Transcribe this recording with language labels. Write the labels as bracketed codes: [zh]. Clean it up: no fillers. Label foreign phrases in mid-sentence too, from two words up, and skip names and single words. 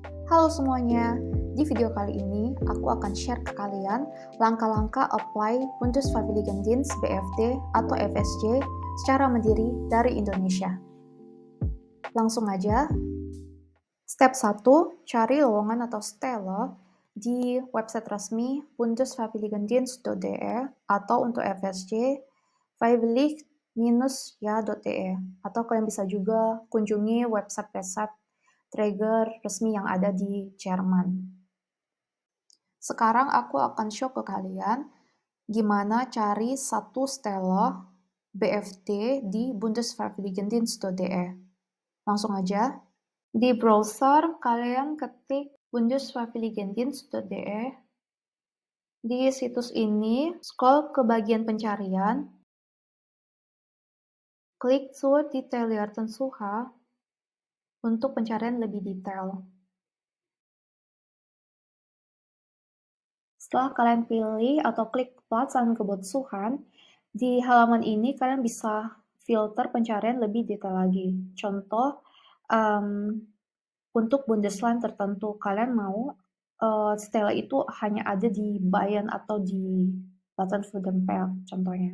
[id] Halo semuanya, di video kali ini aku akan share ke kalian langkah-langkah apply Bundesfreiwilligendienst BFD atau FSJ secara mandiri dari Indonesia. Langsung aja, step 1, cari lowongan atau stelle di website resmi bundesfreiwilligendienst.de atau untuk FSJ freiwillig-ja.de atau kalian bisa juga kunjungi website-website Träger resmi yang ada di Jerman. Sekarang aku akan show ke kalian gimana cari satu stelle BFD di Bundesfreiwilligendienst.de. Langsung aja. Di browser kalian ketik Bundesfreiwilligendienst.de. Di situs ini scroll ke bagian pencarian. Klik [de] zur detaillierten Suche [id] untuk pencarian lebih detail. Setelah kalian pilih atau klik [de] Platsangebot suchen, [id] di halaman ini kalian bisa filter pencarian lebih detail lagi. Contoh, untuk Bundesland tertentu, kalian mau stelle itu hanya ada di Bayern atau di Baden-Württemberg contohnya.